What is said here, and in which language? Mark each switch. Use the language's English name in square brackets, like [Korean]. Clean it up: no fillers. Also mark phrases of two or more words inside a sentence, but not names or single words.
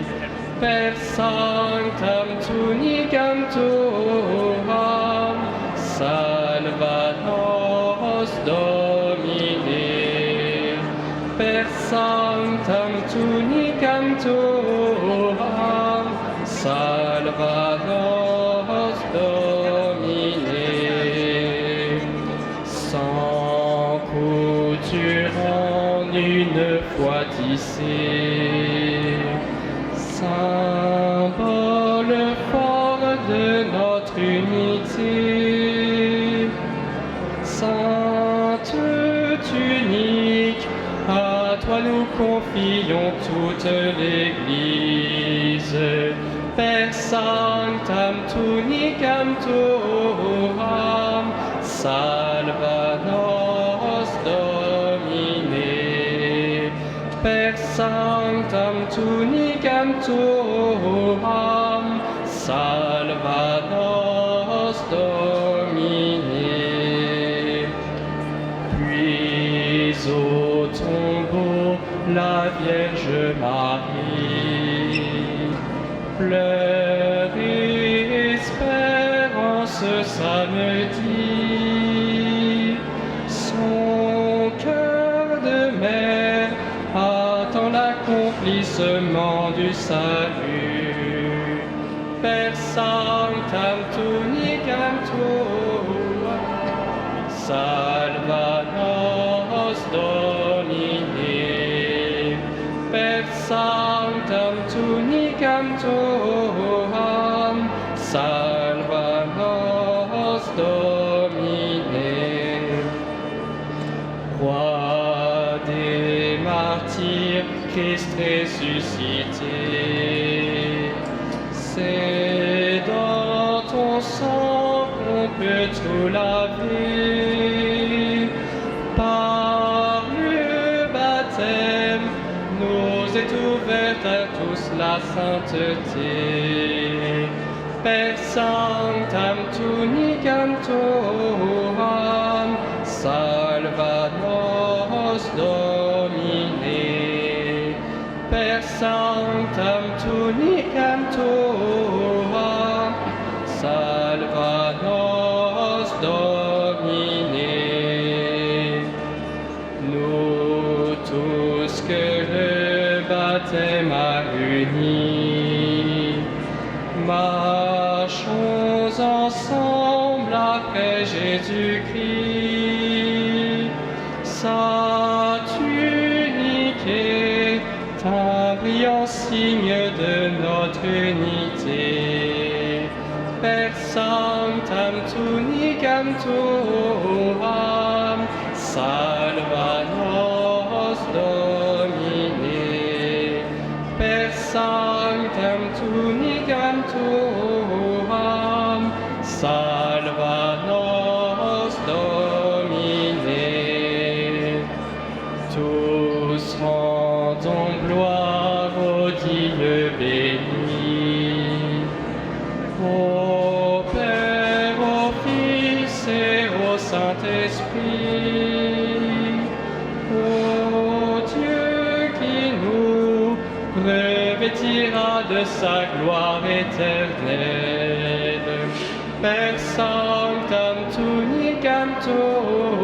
[Latin] Per sanctam tunicam tuam, salva nos Domine. Per sanctam tunicam tuam, salva nos Domine. [French] Sans couture en une fois tissé, symbole fort de notre unité. Sainte tunique, à toi nous confions toute l'Église. [Latin] Per sanctam tunicam tuam, salva nos Domine. Per sanctam tunicam tuam, salva nos Domine. [French] Puis au tombeau, la Vierge Marie pleure et espère en ce samedi. Son cœur de mère attend l'accomplissement du salut. [Latin] Per sanctam tunicam tuam, salva nos Domine. Per sanctam tunicam tuam, salva nos Domine. [French] Roi des martyrs, Christ ressuscité, c'est dans ton sang qu'on peut tout laver. Par le baptême, nous est ouverte à tous la sainteté. [Latin] Per sanctam tunicam tuam, salva nos Domine. Per sanctam tunicam tuam, salva nos Domine. [French] Nous tous que le baptême a unis, marchons ensemble après Jésus-Christ. Sa tunique est un brillant signe de notre unité. [Latin] Per sanctam tunicam tuam, salva nos Domine. Per sanctam tunicam tuam, salva nos Domine. [French] Tous rendons gloire au Dieu béni, au Père, au Fils et au Saint-Esprit, au Dieu qui nous revêtira de sa gloire éternelle. [Latin] Per sanctam tunicam tuam,